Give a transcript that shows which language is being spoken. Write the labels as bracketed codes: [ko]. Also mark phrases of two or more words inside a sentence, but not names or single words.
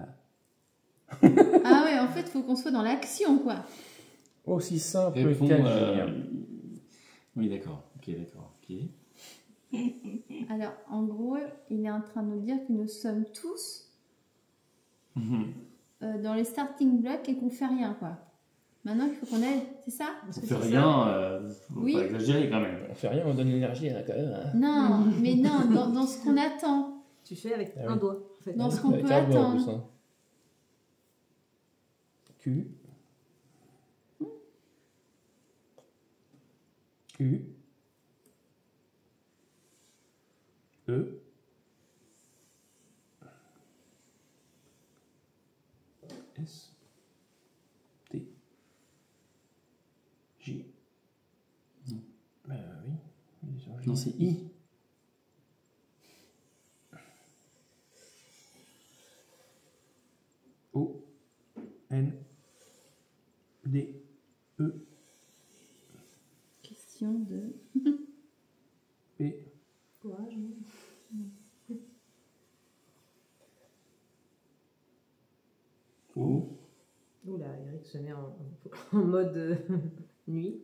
[fr] Ah ouais, en fait, il faut qu'on soit dans l'action, quoi. Aussi simple Réponds, qu'agir. Oui, d'accord. Ok, d'accord. Ok. Alors, en gros, il est en train de nous dire que nous sommes tous dans les [en] starting blocks [fr] et qu'on fait rien, quoi. Maintenant, il faut qu'on aille, c'est ça? On fait rien, faut Oui. pas exagérer quand même. On fait rien, on donne l'énergie quand même. Hein. Non, mais non, dans ce qu'on attend, Tu fais avec Ah un oui. doigt, en fait. dans ce qu'on Avec peut un doigt en plus, attendre. hein. Q. U. E. S. T. J. Non. Oui. Il est sur J. Non, c'est I. O. N. D. E. Question de... P. Courage, non? O. Oula, Eric se met en mode nuit.